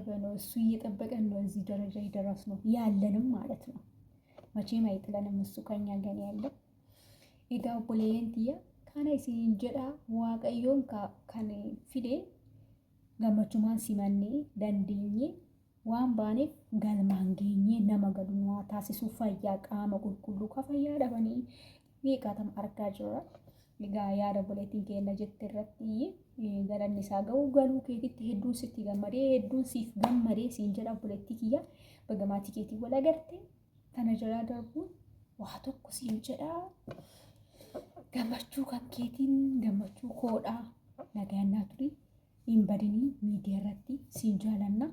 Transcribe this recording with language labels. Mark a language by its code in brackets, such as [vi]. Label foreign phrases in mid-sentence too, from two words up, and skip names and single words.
[am] ነው። እሱ እየጠበቀን ነው እዚህ ደረጃ የደረስነው ያለንም ማለት ነው። መቼም አይጥለንም እሱ ከኛ ጋር ያለው [om] Egaa obboleeyyantiya kana isin jedha Waaqayyoon kan fide gammachuuman simannee dandeenye waan baaneef galmaan geenyee nama galummaa taasisuu fayyaa qaama qulqulluu ka fayyaa dhabanii beekatama argaa jirra. Egaa yaada buleetiin keenya jette irratti galanni isaa ga'u galuu keetitti hedduun sitti gammadee hedduun siif gammadee siin jedha buleetti kiyya bagamaatii keetii wal agarte kana jalaa darbuun waa tokko siin jedha gammachuu kan keetiin gammachuu koodhaa nagaannaa turii hin badinii miidiyaa irratti siin jaalanna.